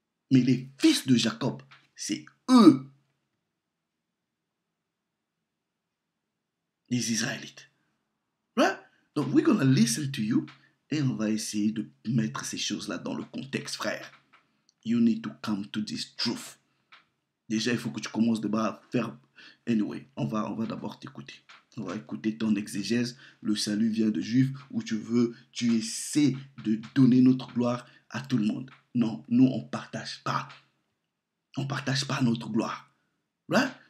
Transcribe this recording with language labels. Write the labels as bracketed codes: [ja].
[fr] Mais les fils de Jacob, c'est eux, les Israélites. [en] Right? [fr] Donc, [en] we're gonna listen to you [fr] et on va essayer de mettre ces choses-là dans le contexte, frère. [en] You need to come to this truth. [fr] Déjà, il faut que tu commences à faire... Anyway, on va d'abord t'écouter. On va écouter ton exégèse. Le salut vient de Juifs, où tu essaies de donner notre gloire à tout le monde. Non, nous, on ne partage pas. On ne partage pas notre gloire. [en] Right?